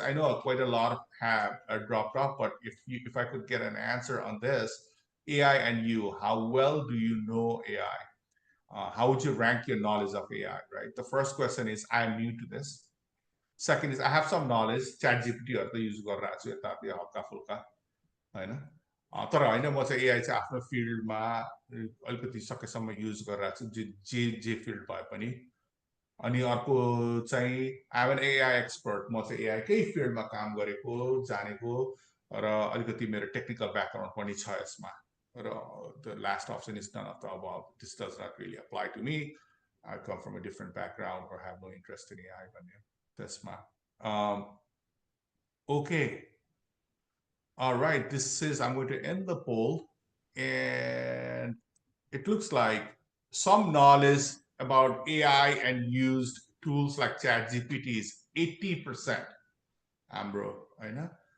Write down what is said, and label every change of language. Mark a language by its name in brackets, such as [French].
[English] I know quite a lot have dropped off, but if I could get an answer on this, AI and you, how well do you know AI? How would you rank your knowledge of AI, right? The first question is, I am new to this. Second is, I have some knowledge, ChatGPT use [Nepali] गरिरहेको छु यतातिर हल्का फुल्का हैन. तर हैन म चाहिँ AI चाहिँ आफ्नो फिल्डमा अलिकति सकेसम्म युज गरिरहेको छु जे फिल्ड भए पनि. अनि अर्को चाहिँ [English] I am an AI expert, [Nepali] म चाहिँ AI कै फिल्डमा काम गरेको जानेको र अलिकति मेरो टेक्निकल ब्याकग्राउन्ड पनि छ यसमा. [English] The last option is none of the above. This does not really apply to me. I come from a different background or have no interest in AI. That's my okay. All right. I'm going to end the poll, and it looks like some knowledge about AI and used tools like ChatGPT is 80%. Ambro, I know.